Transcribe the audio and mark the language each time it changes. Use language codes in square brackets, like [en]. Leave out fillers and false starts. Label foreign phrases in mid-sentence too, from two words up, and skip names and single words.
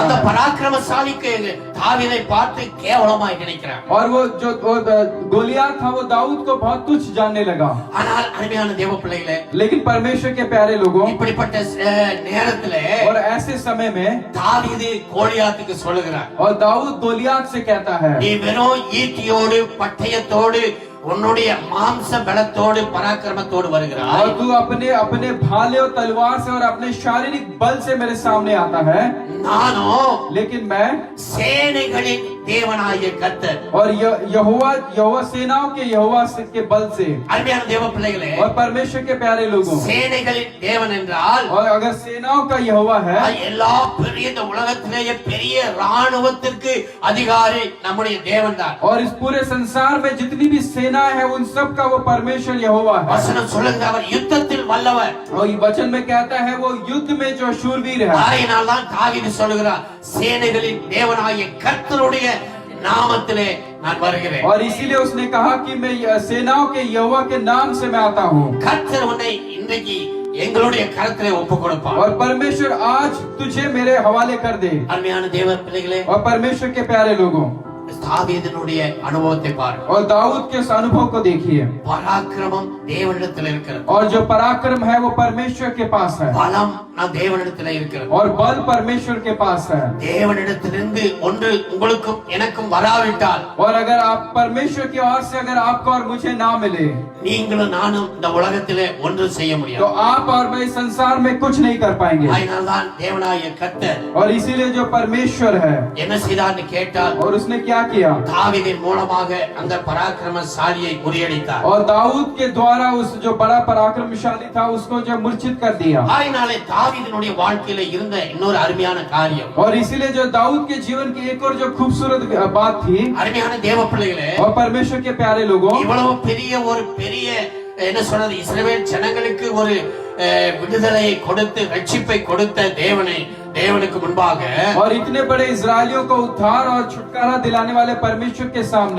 [ta] அந்த [hi] है। [ta] பராக்கிரமசாலிக்கு தாவீதை பார்த்து கேவலமாய் நினைக்கிறார். [hi] और वो जो गोलियात था वो दाऊद को बहुत तुच्छ जानने लगा। [ta] ஆனால் அருமையான தேவ பிள்ளைகளே, [hi] लेकिन परमेश्वर के प्यारे लोगों, [ta] இப்படிப்பட்ட நேரத்திலே [hi] और ऐसे समय में [ta] தாவீது கோலியாத்துக்கு சொல்லுகிறார், [hi] और दाऊद गोलियात से कहता है, [ta] நீ வெறும் ஈட்டியோடு பட்டயத்தோடு உன்னுடைய மாம்ச பலத்தோடு பராக்கிரமத்தோடு வருகிறாய். [hi] और तू अपने अपने भाले और तलवार से और अपने शारीरिक बल से मेरे सामने आता है, [ta] நானோ [hi] लेकिन मैं [ta] சேனைகளின் தேவனாகிய கர்த்தர். [hi] और यहोवा सेनाओं के यहोवा के बल से। [ta] அருமையான தேவ பிள்ளைகளே, [hi] और परमेश्वर के प्यारे लोगों, [ta] சேனைகளின் தேவன் என்றால் [hi] और अगर सेनाओं का यहोवा है, [ta] எல்லா பெரிய இந்த உலகத்திலேயே பெரிய ராணுவத்திற்கு அதிகாரி நம்முடைய தேவன் தான். [hi] और इस पूरे संसार में जितनी भी सेना है उन सब का वो परमेश्वर यहोवा है। [ta] வசனம் சொல்லுங்க, அவர் யுத்தத்தில் வல்லவர். [hi] और ये वचन में कहता है वो युद्ध में जो शूरवीर है। [ta] ஆகையினால் தான் தாவீது சொல்லுகிறார், சேனைகளின் தேவனாகிய கர்த்தருடைய நாமத்திலே நான் வருகிறேன். [hi] और इसीलिए उसने कहा कि मैं सेनाओं के यहोवा के नाम से मैं आता हूँ। [ta] கர்த்தர் உன்னை இன்றைக்கு எங்களுடைய கரத்திலே ஒப்பு கொடுப்பார். [hi] और परमेश्वर आज तुझे मेरे हवाले कर दे। [ta] அருமையான தேவ பிள்ளைகளே, [hi] और परमेश्वर के प्यारे लोगों, [ta] தாவீதினுடைய அனுபவத்தை பாருங்கள். [hi] और दाऊद के उस अनुभव को देखिए। [ta] பராக்கிரமம் தேவனிடத்தில் இருக்கிறது, [hi] और जो पराक्रम है वो परमेश्वर के पास है, [ta] பலம் நான் தேவனிடத்தில் இருக்கிறது. [hi] और बल परमेश्वर के पास है। [ta] தேவனிடத்திலிருந்து ஒன்று உங்களுக்கும் எனக்கும் வராவிட்டால், [hi] और अगर आप परमेश्वर की ओर से अगर आपको और मुझे ना मिले, [ta] நீங்களும் நானும் இந்த உலகத்திலே ஒன்று செய்ய [hi] तो [ta] முடியாது. [hi] आप और मैं इस संसार में कुछ नहीं कर पाएंगे। [ta] அதனால்தான் தேவனாகிய கர்த்தர் [hi] और इसीलिए जो परमेश्वर है, [ta] என்ன செய்தார்னு கேட்டால், [hi] और उसने क्या किया, [ta] தாவீதின் மூலமாக அந்த பராக்கிரமசாலியை முறியடித்தார். [hi] और दाऊद के द्वारा उस जो बड़ा पराक्रमशाली था उसको जो मूर्छित कर दिया। [ta] ஆயினாலே தாவீதினுடைய வாழ்க்கையில இருந்த இன்னொரு அருமையான காரியம், [hi] और इसीलिए जो दाऊद के जीवन की एक और जो खूबसूरत बात थी, [ta] அருமையான தேவ பிள்ளைகளே, [hi] और परमेश्वर के प्यारे लोगों, [ta] இவ்வளவு பெரிய ஒரு பெரிய என்ன சொல்றது, இஸ்ரவேல் ஜனங்களுக்கு ஒரு விடுதலையை கொடுத்து ரட்சிப்பை கொடுத்த தேவனுக்கு முன்பாக, [hi] और इतने बड़े इजरायलियों को उद्धार और छुटकारा दिलाने वाले परमेश्वर के सामने